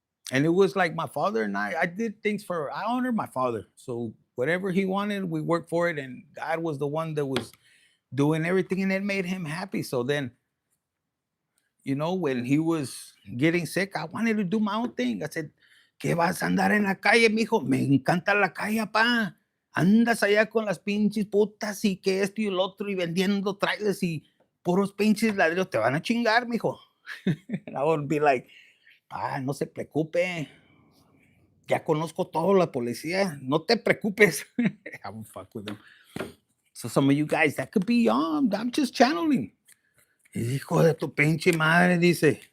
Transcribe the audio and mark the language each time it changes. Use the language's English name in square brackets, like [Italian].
[English] And it was like my father and I did things for, I honor my father. So whatever he wanted, we worked for it, and God was the one that was doing everything, and it made him happy. So then, you know, when he was getting sick, I wanted to do my own thing. I said, [Spanish] ¿qué vas a andar en la calle, mijo? Me encanta la calle, pa. Andas allá con las pinches putas y que esto y el otro y vendiendo trailers y puros pinches ladrillos. Te van a chingar, mijo. [English] And I would be like, [Spanish] no se preocupe. Ya conozco todo la policía. No te preocupes. [English] I would fuck with them. So some of you guys, that could be I'm just channeling. [Spanish] Hijo de tu pinche madre, dice.